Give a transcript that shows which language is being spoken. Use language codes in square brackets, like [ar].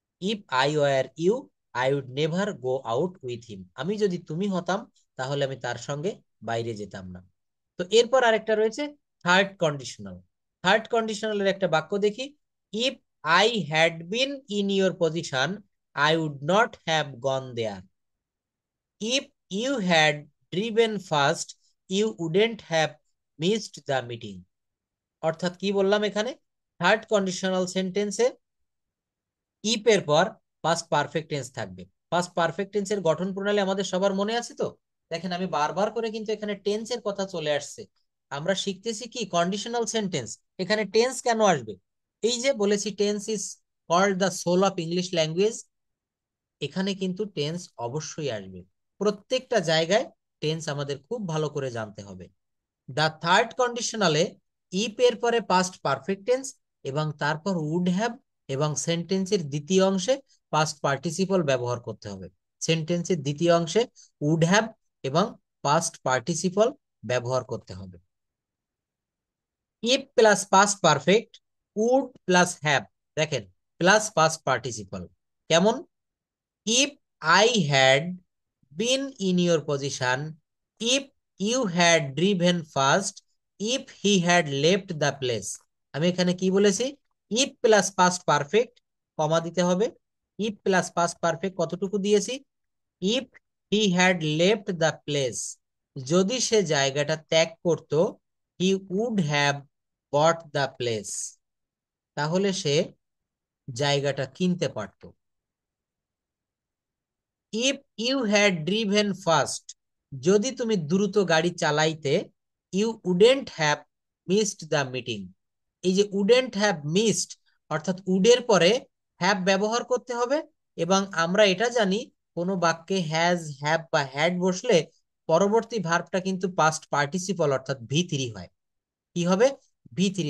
[en] if I were you, I would never go out with him, [bn] আমি যদি তুমি হতাম তাহলে আমি তার সঙ্গে বাইরে যেতাম না। তো এরপর আরেকটা রয়েছে থার্ড কন্ডিশনাল। থার্ড কন্ডিশনালের একটা বাক্য দেখি, [en] If I had been in your position, I would not have gone there. If you had driven fast, you wouldn't have missed the meeting. [bn] অর্থাৎ কি বললাম এখানে, থার্ড কন্ডিশনাল সেন্টেন্সে ইফ এর পর পাস্ট পারফেক্ট টেন্স থাকবে। পাস্ট পারফেক্ট টেন্সের গঠন প্রণালী আমাদের সবার মনে আছে তো? দেখেন আমি বারবার করে কিন্তু এখানে টেন্সের কথা চলে আসছে। আমরা শিখতেছি কি কন্ডিশনাল সেন্টেন্স, এখানে টেন্স কেন আসবে? এই যে বলেছি [en] tense is called the soul of English language, [bn] এখানে কিন্তু টেন্স অবশ্যই আসবে। প্রত্যেকটা জায়গায় টেন্স আমাদের খুব ভালো করে জানতে হবে। দ্য থার্ড কন্ডিশনালে ইফ এর পরে পাস্ট পারফেক্ট টেন্স এবং তারপর উড হ্যাভ এবং সেন্টেন্সের দ্বিতীয় অংশে পাস্ট পার্টিসিপল ব্যবহার করতে হবে। সেন্টেন্সের দ্বিতীয় অংশে উড হ্যাভ এবং পাস্ট পার্টিসিপল ব্যবহার করতে হবে। [en] If plus past perfect, would plus have, দেখেন plus past participle কেমন? If I had been in your position, if you had driven fast, if he had left the place. [bn] আমি এখানে কি বলেছি? if প্লাস পাস্ট পারফেক্ট কমা দিতে হবে। if plus past perfect কতটুকু দিয়েছি? [en] if he had left the place, [bn] যদি সে জায়গাটা ত্যাগ করত, [en] he would have bought the place, [bn] তাহলে সে জায়গাটা কিনতে পারত। [en] if you had driven fast, [bn] যদি তুমি দ্রুত গাড়ি চালাইতে, [en] You wouldn't have missed the meeting. [bn] এই যে উডেন্ট হ্যাভ মিসড, অর্থাৎ উডের পরে হ্যাভ ব্যবহার করতে হবে, এবং আমরা এটা জানি কোনো বাক্যে হ্যাজ, হ্যাভ বা হ্যাড বসলে পরবর্তী ভার্বটা কিন্তু পাস্ট পার্টিসিপল অর্থাৎ ভি3 হয়। কি হবে? ভি3।